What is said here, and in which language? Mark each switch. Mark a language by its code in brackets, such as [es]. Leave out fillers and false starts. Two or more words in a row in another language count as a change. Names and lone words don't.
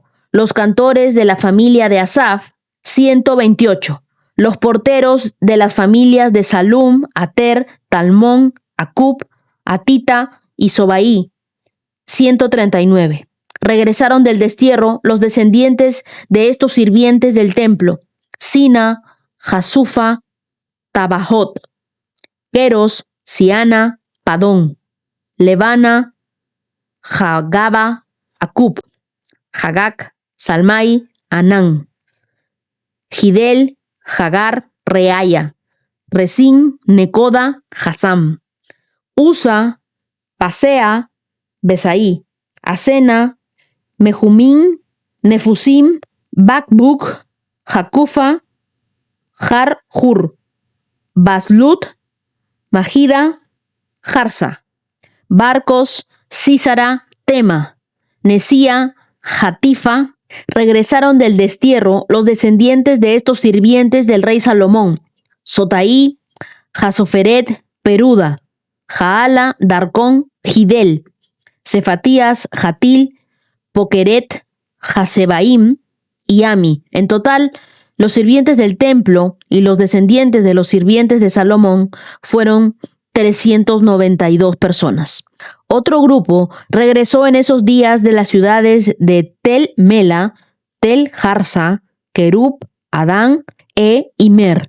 [es] Los cantores de la familia de Asaf, 128. Los porteros de las familias de Salum, Ater, Talmón, Acub, Atita y Sobaí, 139. Regresaron del destierro los descendientes de estos sirvientes del templo: Sina, Jasufa, Tabajot, Queros, Siana, Padón, Levana, Jagaba, Acub, Hagac, Salmai, Anán, Gidel, Hagar, Reaya, Resín, Necoda, Hasam, Usa, Pasea, Besaí, Asena, Mejumín, Nefusim, Bakbuk, Jacufa, Har-Hur, Baslut, Magida, Jarsa, Barcos, Sísara, Tema, Nesía, Jatifa. Regresaron del destierro los descendientes de estos sirvientes del rey Salomón: Sotaí, Jasoferet, Peruda, Jaala, Darcón, Gidel, Cefatías, Jatil, Pokeret, Jasebaim y Ami. En total, los sirvientes del templo y los descendientes de los sirvientes de Salomón fueron 392 personas. Otro grupo regresó en esos días de las ciudades de Tel Mela, Tel Harsa, Kerub, Adán e Imer.